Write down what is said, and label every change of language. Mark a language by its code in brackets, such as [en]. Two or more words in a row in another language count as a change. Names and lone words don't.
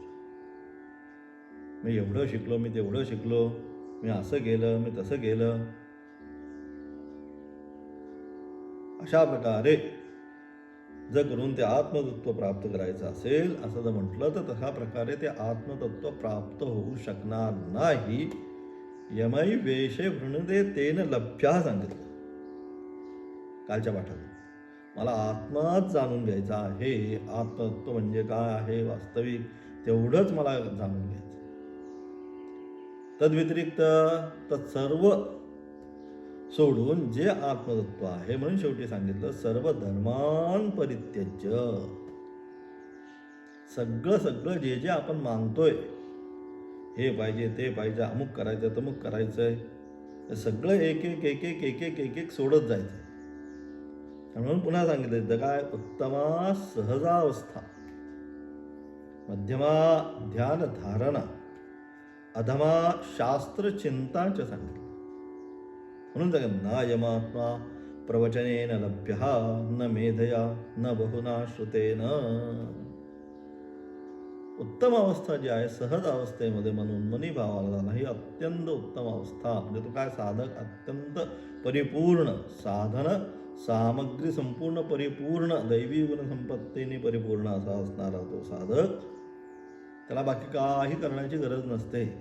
[mr] मी एवढं शिकलो, मी तेवढं शिकलो, मी असं केलं, मी तसं केलं, अशा प्रकारे जर करून ते आत्मतत्व प्राप्त करायचं असेल असं जर म्हटलं तर तशा प्रकारे ते आत्मतत्व प्राप्त होऊ शकणार नाही. [sa] यमई वेशे वृणदे तेन लभ्या [mr] सांगितलं कालच्या पाठात. मला आत्माच जाणून घ्यायचा आहे, आत्मतत्व म्हणजे काय आहे वास्तविक तेवढंच मला जाणून घ्यायचं. तद्व्यतिरिक्त तत्सर्व सोडून जे आत्मतत्व आहे, म्हणून शेवटी सांगितलं [sa] सर्व धर्मान परित्यज्य. [mr] सगळं जे जे आपण मानतोय, हे पाहिजे ते पाहिजे, अमुक करायचं तमुक करायचंय, हे सगळं एक एक सोडत जायचं. म्हणून पुन्हा सांगितलं काय? [sa] उत्तमा सहजावस्था, मध्यमा ध्यान धारणा, अधमा शास्त्र चिंताच सांगितलं. म्हणून सांगितलं ना यमात्मा प्रवचनेन लभ्य न मेधया न बहुना श्रुतेन. [mr] उत्तम अवस्था जी आहे सहज अवस्थेमध्ये मनोन्मनी भावाला झाला, ही अत्यंत उत्तम अवस्था. म्हणजे तो काय साधक अत्यंत परिपूर्ण, साधन सामग्री संपूर्ण परिपूर्ण, दैवी गुणसंपत्तीने परिपूर्ण असा असणारा तो साधक, त्याला बाकी काही करण्याची गरज नसते.